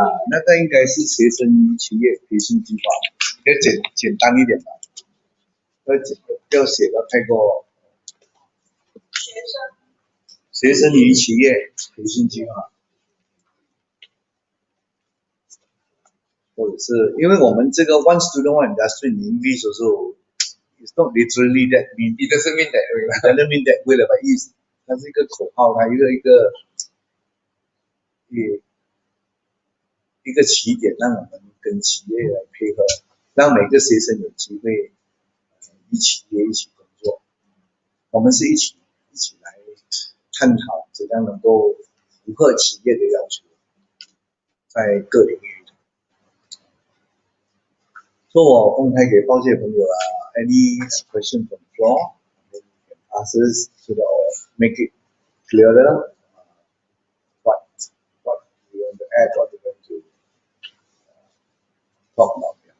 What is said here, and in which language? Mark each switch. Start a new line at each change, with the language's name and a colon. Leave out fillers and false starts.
Chinese: 那个应该是学生与企业培训计划，要简单一点吧，要写的太过。学生与企业培训计划，或者是因为我们这个
English: one student one industry in English also it's not literally that mean It doesn't mean that way. It doesn't mean that way
Chinese: 的意思，它是一个口号，它一个起点，让我们跟企业来配合，让每个学生有机会与企业一起工作。我们是一起来探讨怎样能够符合企业的要求，在各领域。所以我公开给报界朋友
English: any question from the floor, then you can ask us so that make it clearer what we want to add, what we want to talk about.